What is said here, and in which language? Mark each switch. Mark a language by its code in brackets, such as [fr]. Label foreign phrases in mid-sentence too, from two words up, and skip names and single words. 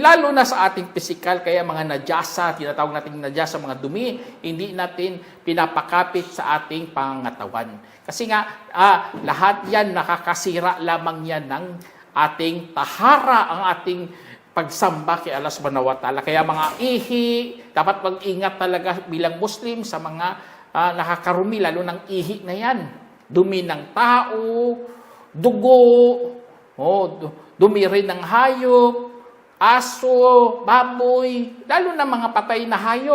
[tl] Lalo na sa ating pisikal, kaya mga najasa, tinatawag natin najasa, mga dumi, hindi natin pinapakapit sa ating pangangatawan. Kasi nga, lahat yan, nakakasira lamang yan ng ating tahara, ang ating pagsamba kay Allah [ar] subhanahu wa ta'ala. [tl] Kaya mga ihi, dapat mag-ingat talaga bilang Muslim sa mga nakakarumi, lalo ng ihi na yan. Dumi ng tao, dugo, dumi rin ng hayop, aso, baboy, lalo na mga patay na hayop.